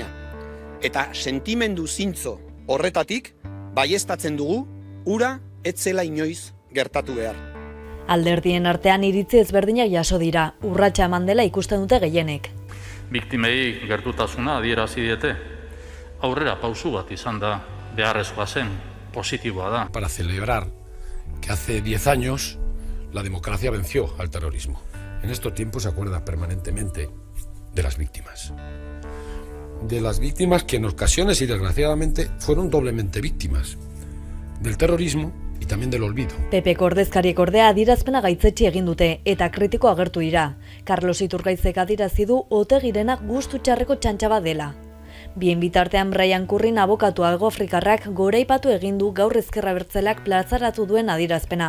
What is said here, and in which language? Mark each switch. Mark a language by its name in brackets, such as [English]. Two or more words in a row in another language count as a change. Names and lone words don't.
[Basque] Eta sentimendu zintzo horretatik baieztatzen dugu hura ez zela inoiz gertatu behar. Alderdien artean iritzi ezberdinak jaso dira, urratsa eman dela ikusten dute gehienek. Biktimei gertutasuna adierazi diete. Aurrera pausu bat izan da, beharrezkoa zen, positiboa da. [Spanish] Para celebrar que hace 10 años la democracia venció al terrorismo. En estos tiempos se acuerda permanentemente de las víctimas. De las víctimas que en ocasiones y desgraciadamente fueron doblemente víctimas del terrorismo y también del olvido. [Basque] PP ordezkariek ordea adierazpena gaitzetsi egin dute eta kritiko agertu dira. Carlos Iturgaizek adierazi du Otegirena gustu txarreko txantxaba dela. Bien bitartean Brian Currin abokatu algoafrikarrak goraipatu egin du gaur ezker abertzaleak plazaratu duen adierazpena.